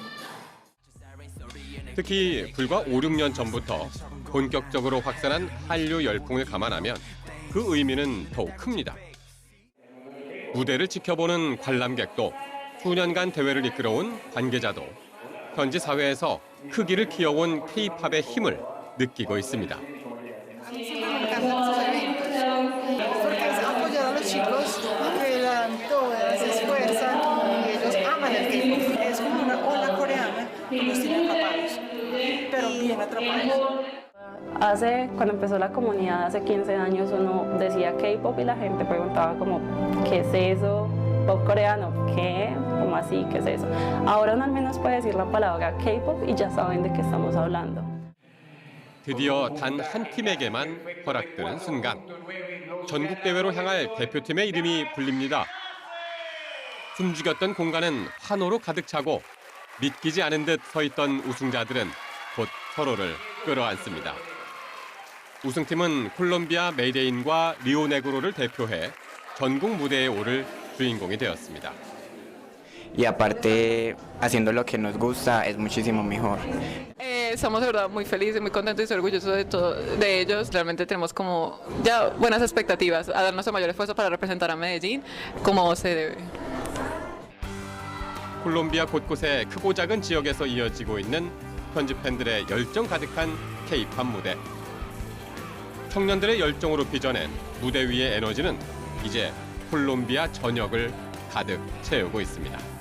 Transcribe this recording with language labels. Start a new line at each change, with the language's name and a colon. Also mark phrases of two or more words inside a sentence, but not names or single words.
Korean: 특히 불과 5, 6년 전부터 본격적으로 확산한 한류 열풍을 감안하면 그 의미는 더욱 큽니다. 무대를 지켜보는 관람객도 수년간 대회를 이끌어온 관계자도 현지 사회에서 크기를 키워온 K-팝의 힘을 느끼고 있습니다.
Spanish: Porque les apoyan a los chicos que dan todo, se esfuerzan y ellos aman el K-pop. Es como una ola coreana que los tiene atrapados, pero bien atrapados. Cuando empezó la comunidad hace 15 años uno decía K-pop y la gente preguntaba como ¿qué es eso? ¿Pop coreano? ¿Qué? ¿Cómo así? ¿Qué es eso? Ahora uno al menos puede decir la palabra K-pop y ya saben de qué estamos hablando.
Korean: 드디어 단 한 팀에게만 허락되는 순간. 전국 대회로 향할 대표팀의 이름이 불립니다. 숨죽였던 공간은 환호로 가득 차고 믿기지 않은 듯 서 있던 우승자들은 곧 서로를 끌어안습니다. 우승팀은 콜롬비아 메데인과 리오네그로를 대표해 전국 무대에 오를 주인공이 되었습니다.
Spanish: Y aparte, haciendo lo que nos gusta es muchísimo mejor. Estamos de verdad muy felices, muy contentos y orgullosos de ellos. Realmente tenemos como ya buenas expectativas a dar nuestro mayor esfuerzo para representar a Medellín como se debe.
Korean: 콜롬비아 곳곳의 크고 작은 지역에서 이어지고 있는 현지 팬들의 열정 가득한 K-팝 무대. 청년들의 열정으로 빚어낸 무대 위의 에너지는 이제 콜롬비아 전역을 가득 채우고 있습니다.